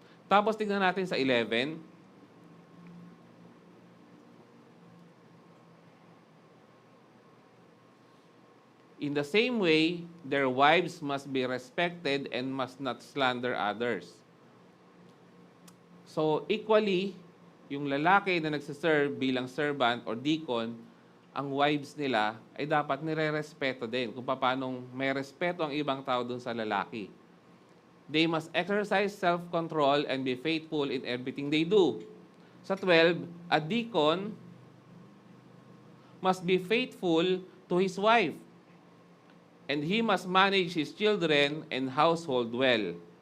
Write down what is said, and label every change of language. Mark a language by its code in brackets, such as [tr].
[tl] Tapos tingnan natin sa 11. [en] In the same way, their wives must be respected and must not slander others. [tl] So, equally, yung lalaki na nagsiserve bilang servant or deacon, ang wives nila ay dapat nire-respeto din kung paano may respeto ang ibang tao dun sa lalaki. [en] They must exercise self-control and be faithful in everything they do. [tl] Sa 12, [en] a deacon must be faithful to his wife, and he must manage his children and household well.